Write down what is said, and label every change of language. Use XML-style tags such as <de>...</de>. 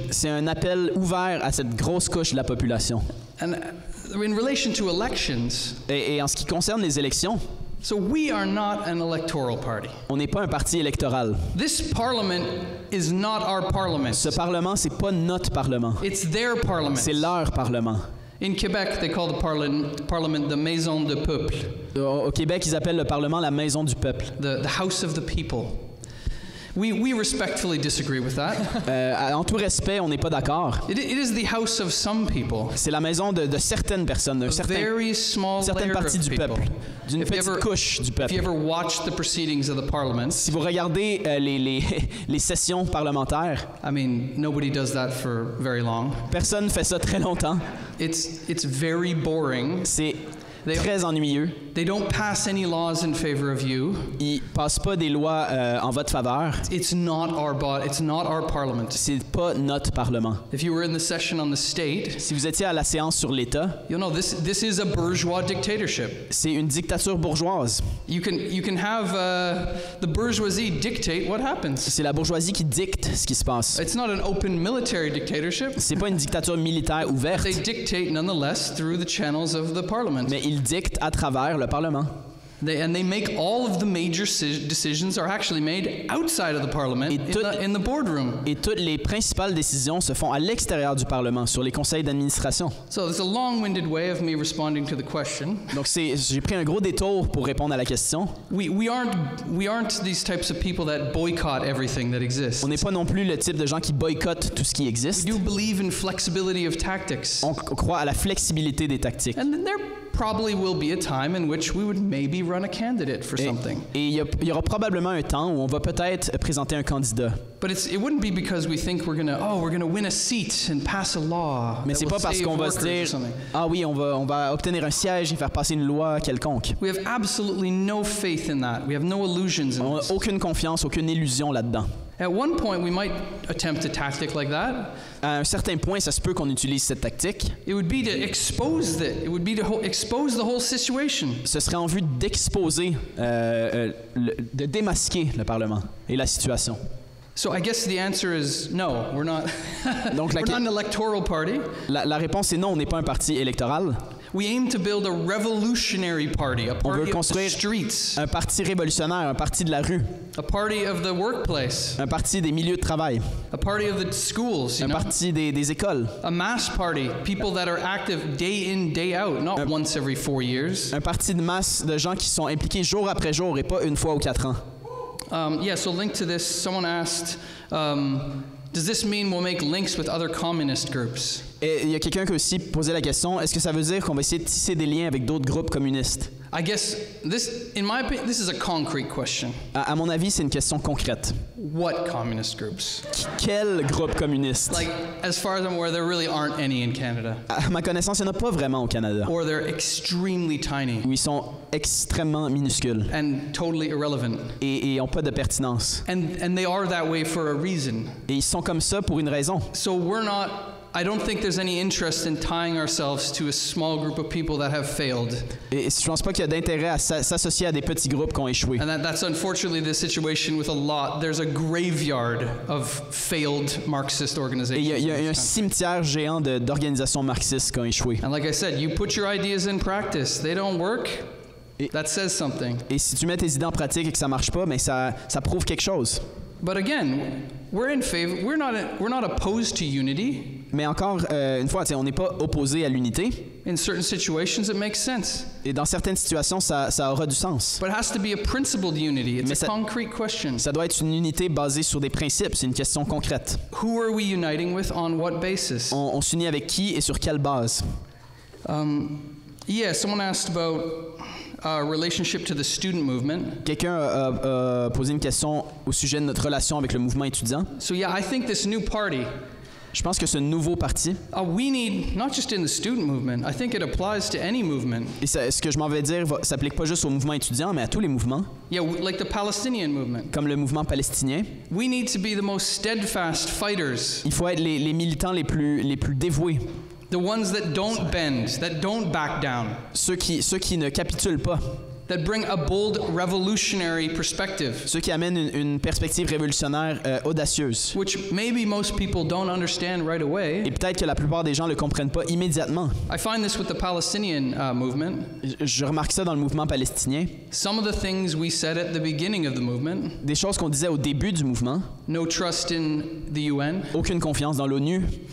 <fr>C'est un appel ouvert à cette grosse couche de la population.</fr> <en>And in relation to elections.</en> <fr>Et en ce qui concerne les élections.</fr> <en>So we are not an electoral party.</en> <fr>On n'est pas un parti électoral.</fr> <en>This parliament is not our parliament.</en> <fr>Ce parlement, c'est pas notre parlement.</fr> <en>It's their parliament.</en> <fr>C'est leur parlement.</fr> <en>In Quebec, they call the parliament the</en> <fr>maison du peuple. Au Québec, ils appellent le parlement la maison du peuple.</fr> <en>The house of the people. We respectfully disagree with that.</en> <fr>En tout respect, on n'est pas d'accord.</fr> <en>It is the house of some people.</en> <fr>C'est la maison de certaines personnes, d'une certaine partie du peuple, d'une petite couche du peuple.</fr> <en>If you ever watched the proceedings of the parliament,</en> <fr>si vous regardez les sessions parlementaires,</fr> <en>I mean, nobody does that for very long.</en> <fr>Personne fait ça très longtemps.</fr> <en>It's very boring.</en> <fr>C'est très ennuyeux.</fr> <en>They don't pass any laws in favor of you.</en> <fr>Ils passent pas des lois en votre faveur.</fr> <en>It's not our parliament.</en> <fr>C'est pas notre parlement.</fr> <en>If you were in the session on the state,</en> <fr>si vous étiez à la séance sur l'État,</fr> <en>you know this is a bourgeois dictatorship.</en> <fr>C'est une dictature bourgeoise.</fr> <en>You can have the bourgeoisie dictate what happens.</en> <fr>C'est la bourgeoisie qui dicte ce qui se passe.</fr> <en>It's not an open military dictatorship.</en> <fr>C'est pas une dictature militaire ouverte.</fr> <en>They dictate nonetheless through the channels of the parliament.</en> <fr>Mais ils dictent à travers le Parlement.</fr> <en>They make all of the major decisions are actually made outside of the parliament in the boardroom.</en> <fr>Et toutes les principales décisions se font à l'extérieur du Parlement, sur les conseils d'administration.</fr> <en>So there's a long-winded way of me responding to the question.</en> <fr>Donc j'ai pris un gros détour pour répondre à la question.</fr> <en>We aren't these types of people that boycott everything that exists.</en> <fr>On n'est pas non plus le type de gens qui boycottent tout ce qui existe.</fr> <en>We do believe in flexibility of tactics.</en> <fr>On croit à la flexibilité des tactiques.</fr> <en>And there probably will be a time in which we would maybe run a candidate for something.</en> <fr>Et il y aura probablement un temps où on va peut-être présenter un candidat.</fr> <en>But it wouldn't be because we think we're gonna win a seat and pass a law.</en> <fr>Mais c'est pas parce qu'on va se dire ah oui, on va obtenir un siège et faire passer une loi quelconque.</fr> <en>We have absolutely no faith in that. We have no illusions in</en> <fr>on</fr> <en>this.</en> <fr>n'a aucune confiance, aucune illusion là-dedans.</fr> <en>At one point, we might attempt a tactic like that.</en> <fr>À un certain point, ça se peut qu'on utilise cette tactique.</fr> <en>It would be to expose expose the whole situation.</en> <fr>Ce serait en vue d'exposer, de démasquer le Parlement et la situation.</fr> <en>So I guess the answer is no, we're not.</en> <fr>Donc</fr> <en>we're not an electoral party.</en> <fr>La réponse est non, on n'est pas un parti électoral.</fr> <en>We aim to build a revolutionary party, a party of the streets.</en> <fr>Un parti révolutionnaire, un parti de la rue.</fr> <en>A party of the workplace.</en> <fr>Un parti des milieux de travail.</fr> <en>A party of the schools,</en> <fr>un parti des écoles.</fr> <en>A mass party, people that are active day in, day out, not once every 4 years.</en> <fr>Un parti de masse de gens qui sont impliqués jour après jour et pas une fois ou 4 ans.</fr> <en>So linked to this, someone asked, does this mean we'll make links with other communist groups?</en> <fr>Et il y a quelqu'un qui a aussi posé la question, est-ce que ça veut dire qu'on va essayer de tisser des liens avec d'autres groupes communistes?</fr> <en>I guess in my opinion, this is a concrete question.</en> <fr>À mon avis, c'est une question concrète.</fr> <en>What communist groups?</en> <fr>Quel groupe communiste?</fr> <en>Like, as far as I'm aware, there really aren't any in Canada.</en> <fr>À ma connaissance, il n'y en a pas vraiment au Canada.</fr> <en>Or they're extremely tiny.</en> <fr>Ou ils sont extrêmement minuscules.</fr> <en>And totally irrelevant.</en> <fr>Et n'ont pas de pertinence.</fr> <en>And they are that way for a reason.</en> <fr>Et ils sont comme ça pour une raison.</fr> <en>So I don't think there's any interest in tying ourselves to a small group of people that have failed.</en> <fr>Et je pense pas qu'il y a d'intérêt à s'associer à des petits groupes qui ont échoué.</fr> <en>And that's unfortunately the situation with a lot. There's a graveyard of failed Marxist organizations.</en> <fr>Et il y a un cimetière géant d'organisations marxistes qui ont échoué.</fr> <en>And like I said, you put your ideas in practice. They don't work. That says something.</en> <fr>Et si tu mets tes idées en pratique et que ça marche pas, mais ça prouve quelque chose.</fr> <en>But again, we're in favor. We're not opposed to unity.</en> <fr>Mais encore une fois, on n'est pas opposé à l'unité.</fr> <en>In certain situations, it makes sense.</en> <fr>Et dans certaines situations, ça aura du sens.</fr> <en>But it has to be a principled unity. It's a concrete question.</en> <fr>Ça doit être une unité basée sur des principes. C'est une question concrète.</fr> <en>Who are we uniting with on what basis?</en> <fr>On s'unit avec qui et sur quelle base?</fr> <en>Someone asked about relationship to the student movement.</en> <fr>Quelqu'un a posé une question au sujet de notre relation avec le mouvement étudiant.</fr> <en>So I think this new party</en> <fr>Je pense que ce nouveau parti,</fr> <en>we need, not just in the student movement, I think it applies to any movement.</en> <fr>et ce que je m'en vais dire s'applique pas juste au mouvement étudiant, mais à tous les mouvements,</fr> <en>Yeah, like the Palestinian movement.</en> <fr>comme le mouvement palestinien.</fr> <en>We need to be the most steadfast fighters.</en> <fr>Il faut être les militants les plus dévoués.</fr> <en>The ones that don't bend, that don't back down.</en> <fr>Ceux qui ne capitulent pas.</fr> <en>That bring a bold revolutionary perspective.</en> <fr>Ceux qui amènent une perspective révolutionnaire audacieuse.</fr> <en>Which maybe most people don't understand right away.</en> <fr>Et peut-être que la plupart des gens ne le comprennent pas immédiatement.</fr> <en>I find this with the Palestinian movement.</en> <fr>Je remarque ça dans le mouvement palestinien.</fr> <en>Some of the things we said at the beginning of the movement.</en> <fr>Des choses qu'on disait au début du mouvement.</fr> <en>No trust in the UN.</en> <fr>Aucune confiance dans l'ONU.</fr>